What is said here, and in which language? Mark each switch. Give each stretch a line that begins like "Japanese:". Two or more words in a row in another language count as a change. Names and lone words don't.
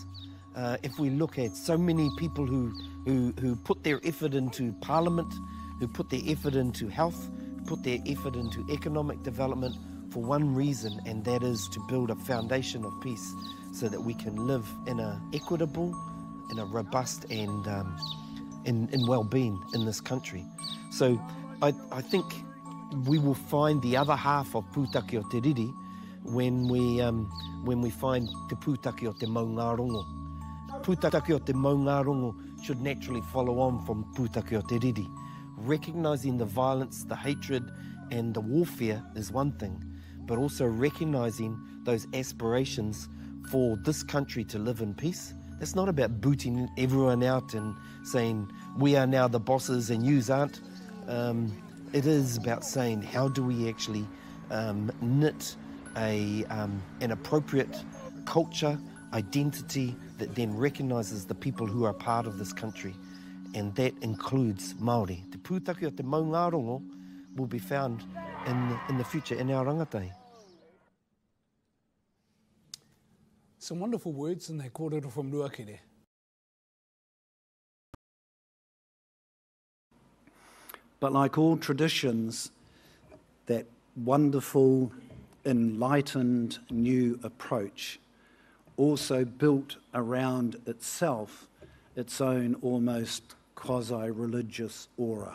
English: If we look at so many people who put their effort into parliament, who put their effort into health, put their effort into economic development for one reason, and that is to build a foundation of peace so that we can live in a equitable, in a robust and in well-being in this country. So I think we will find the other half of
Māori: pūtake o te riri
English: when we find
Māori: te pūtake o te maungarongo. Pūtake o te maungarongo
English: should naturally follow on from
Māori: pūtake o te riri.
English: Recognising the violence, the hatred and the warfare is one thing, but also recognising those aspirations for this country to live in peace. It's not about booting everyone out and saying we are now the bosses and yous aren't. It is about saying how do we actually knit an appropriate culture, identity that then recognises the people who are part of this country, and that includes Māori.
Māori: Te pūtake o te maungarongo
English: will be found in the future in our rangatahi. Some wonderful words in the kōrero from Ruakere. But like all traditions, that wonderful, enlightened new approach also built around itself its own almost quasi-religious aura.